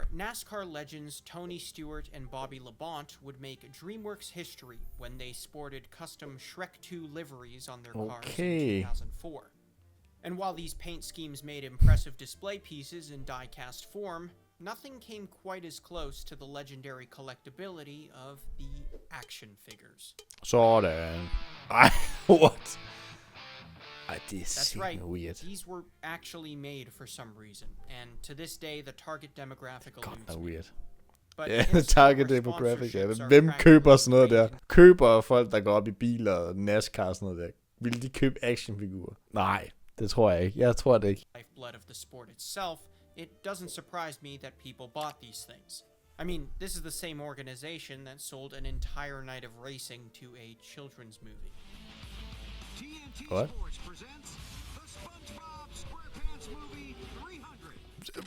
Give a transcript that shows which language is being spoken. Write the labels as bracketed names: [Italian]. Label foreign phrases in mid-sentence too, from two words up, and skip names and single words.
[English] NASCAR legends Tony Stewart and Bobby Labonte would make DreamWorks history when they sported custom Shrek 2 liveries on their cars in 2004. And while these paint schemes made impressive display pieces in die-cast form, nothing came quite as close to the legendary collectability of the action figures. [Danish] Sådan. Ej, what? Ej, det er [English] That's right. Weird. These were actually made for some reason, and to this day, the target demographic eludes me. Weird. [Danish] Ja, [English] target demographic, [Danish] ja. Hvem køber sådan noget der? Køber folk, der går op i biler og NASCAR og sådan noget der? Vil de købe actionfigurer? Nej, det tror jeg ikke. Jeg tror det ikke. [English] Lifeblood of the sport itself, it doesn't surprise me that people bought these things. I mean, this is the same organization that sold an entire night of racing to a children's movie. TNT What? Sports presents the SpongeBob SquarePants movie 300.